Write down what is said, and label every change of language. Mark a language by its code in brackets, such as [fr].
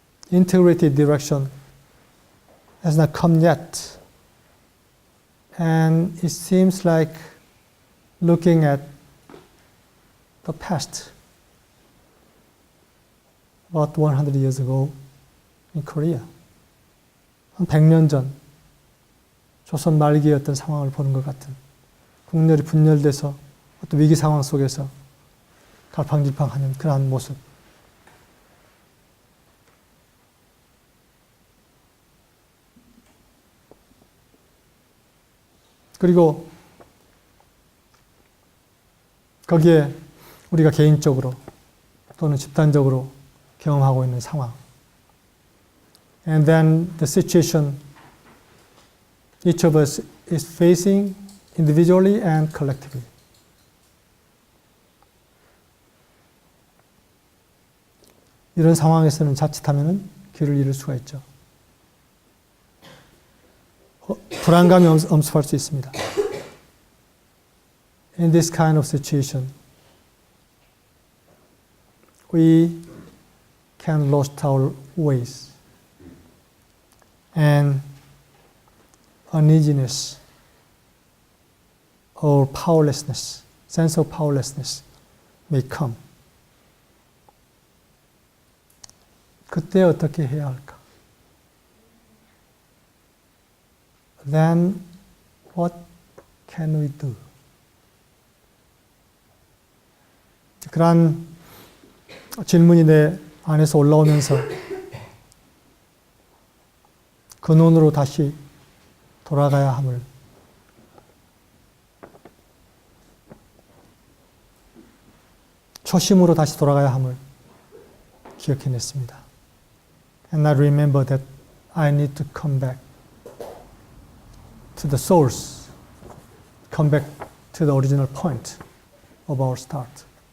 [en] Integrated direction has not come yet. And it seems like looking at the past, about 100 years ago in Korea. [ko] 한 100년 전 조선 말기의 어떤 상황을 보는 것 같은 국렬이 분열돼서 어떤 위기 상황 속에서 갈팡질팡하는 그러한 모습. 그리고 거기에 우리가 개인적으로 또는 집단적으로 경험하고 있는 상황. [en] And then the situation each of us is facing individually and collectively. [ko] 이런 상황에서는 자칫하면 길을 잃을 수가 있죠. 불안감이 엄습할 수 있습니다. [en] In this kind of situation, we can lose our ways, and uneasiness or powerlessness, sense of powerlessness may come. [ko] 그때 어떻게 해야 할까? [en] Then what can we do? [ko] 그러한 질문이 내 안에서 올라오면서 근원으로 다시 돌아가야 함을 초심으로 다시 돌아가야 함을 기억해냈습니다. [en] And I remember that I need to come back to the source, come back to the original point of our start.